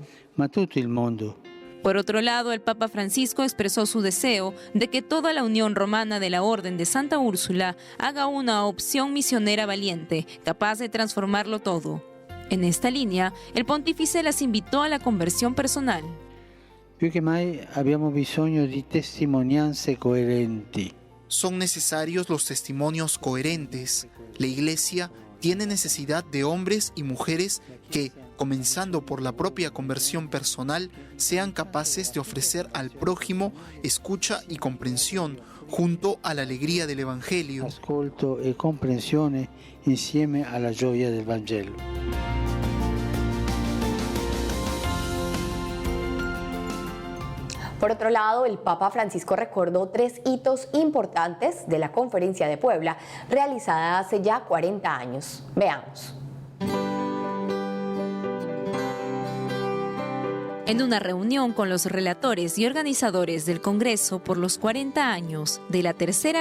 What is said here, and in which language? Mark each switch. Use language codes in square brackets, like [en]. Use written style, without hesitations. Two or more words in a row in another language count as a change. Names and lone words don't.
[es] Por otro lado, el Papa Francisco expresó su deseo de que toda la Unión Romana de la Orden de Santa Úrsula haga una opción misionera valiente, capaz de transformarlo todo. En esta línea, el pontífice las invitó a la conversión personal. [it] Più che mai abbiamo bisogno di testimonianze coerenti. [es] Son necesarios los testimonios coherentes. La Iglesia tiene necesidad de hombres y mujeres que, comenzando por la propia conversión personal, sean capaces de ofrecer al prójimo escucha y comprensión junto a la alegría del Evangelio. [it] Ascolto e comprensione insieme alla gioia del Vangelo. [es] Por otro lado, el Papa Francisco recordó 3 hitos importantes de la Conferencia de Puebla, realizada hace ya 40 años. Veamos. En una reunión con los relatores y organizadores del Congreso por los 40 años de la Tercera